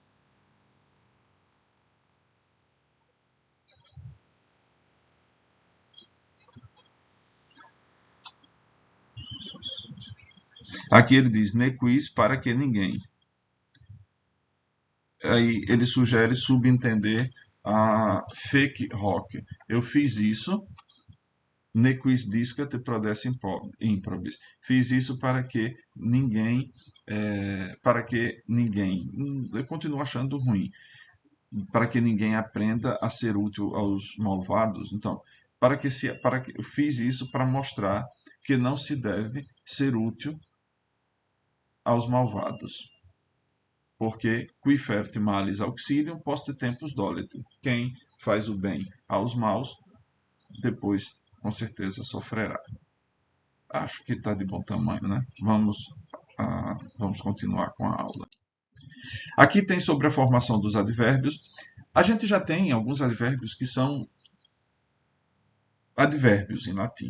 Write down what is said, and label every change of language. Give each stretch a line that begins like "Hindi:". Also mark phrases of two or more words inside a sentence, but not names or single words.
Portuguese: Aqui ele diz,
Latin: ne quis
Portuguese: para que ninguém. Aí ele sugere subentender a fake rock. Eu fiz isso,
Latin: ne quis discat prodesse improbis.
Portuguese: Fiz isso para que ninguém, eu continuo achando ruim, para que ninguém aprenda a ser útil aos malvados. Então, eu fiz isso para mostrar que não se deve ser útil aos malvados.
Latin: Porque qui fert malis auxilium post tempus dolet.
Portuguese: Quem faz o bem aos maus, depois com certeza sofrerá. Acho que está de bom tamanho, né? Vamos continuar com a aula. Aqui tem sobre a formação dos advérbios. A gente já tem alguns advérbios que são advérbios em latim.